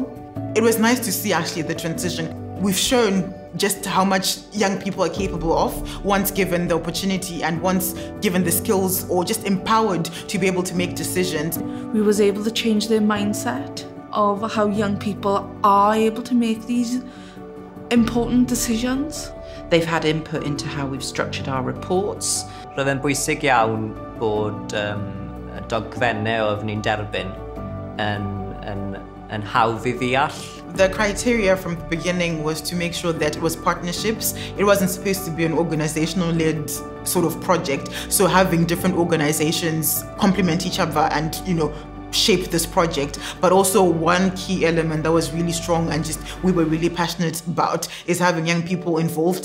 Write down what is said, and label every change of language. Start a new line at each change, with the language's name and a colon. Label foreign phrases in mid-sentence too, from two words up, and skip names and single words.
English: It was nice to see actually the transition. We've shown just how much young people are capable of once given the opportunity and once given the skills, or just empowered to be able to make decisions. We was able to change their mindset of how young people are able to make these important decisions. They've had input into how we've structured our reports.
Welsh: Roedd e'n bwysig iawn bod y dogfennau oedd ni'n derbyn yn hawdd i ddeall.
English: The criteria from the beginning was to make sure that it was partnerships. It wasn't supposed to be an organizational-led sort of project. So having different organizations complement each other and, shape this project. But also one key element that was really strong and we were really passionate about is having young people involved.